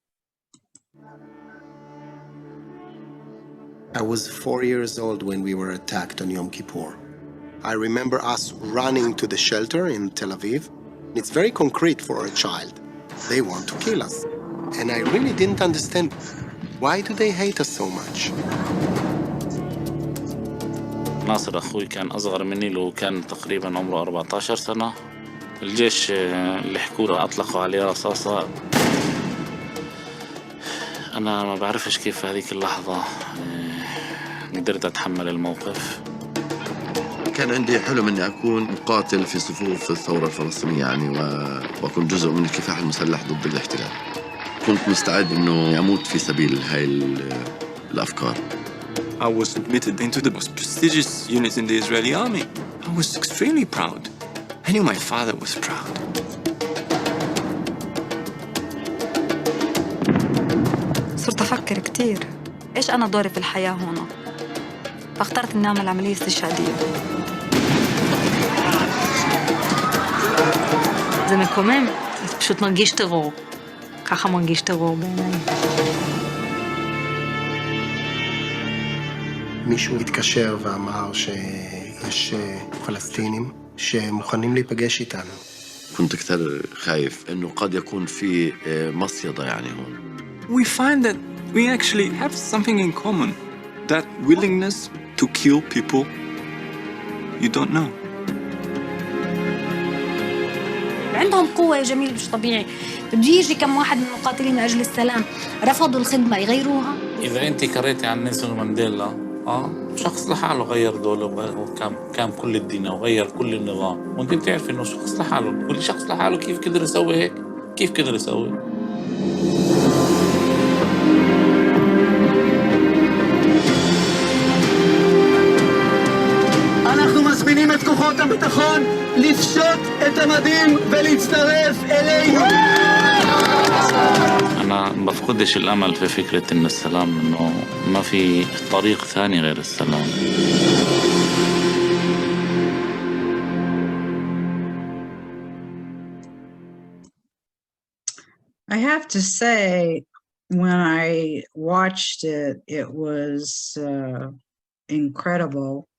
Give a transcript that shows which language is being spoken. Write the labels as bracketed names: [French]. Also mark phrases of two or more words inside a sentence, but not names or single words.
[English] I was 4 years old when we were attacked on Yom Kippur. I remember us running to the shelter in Tel Aviv. It's very concrete for a child. They want to kill us. And I really didn't understand, why do they hate us so much? [Arabic] ناصر أخوي كان أصغر مني، لو كان تقريبا عمره 14 سنة. الجيش اللي حكوا له أطلقوا عليه رصاصة. أنا ما بعرفش كيف في هذيك اللحظة قدرت أتحمل الموقف. كان عندي حلم إني أكون مقاتل في صفوف الثورة الفلسطينية يعني، وأكون جزء من الكفاح المسلح ضد الاحتلال. كنت مستعد إنه أموت في سبيل هاي الأفكار. [English] I was admitted into the most prestigious unit in the Israeli army. I was extremely proud. I knew my father was proud. [Arabic] صرت أفكر كتير إيش أنا دوري في الحياة هنا، فاخترت إني أعمل عملية استشهادية. [Hebrew] זה מקומם, זה פשוט מרגיש טרור. ככה מרגיש טרור בעיניי. מישהו התקשר ואמר שיש פלסטינים שמוכנים להיפגש איתנו. [Arabic] كنت كثير خايف إنه قد يكون في مصيدة يعني هون. [English] We find that we actually have something in common. That willingness to kill people you don't know. [Arabic] عندهم قوة جميل مش طبيعي. بده يجي كم واحد من المقاتلين من أجل السلام رفضوا الخدمة يغيروها. إذا أنت قريتي عن نيلسون مانديلا، شخص لحاله غير دولة وكان كل الدين وغير كل النظام، وأنت بتعرفي إنه شخص لحاله، كل شخص لحاله كيف قدر يسوي هيك؟ كيف قدر يسوي؟ [Hebrew] אנחנו מזמינים את כוחות הביטחון לפשוט את המדים ולהצטרף אלינו. [Arabic] أنا بفقدش الأمل في فكرة إن السلام، إنه ما في طريق ثاني غير السلام. [English] I have to say, when I watched it, it was incredible.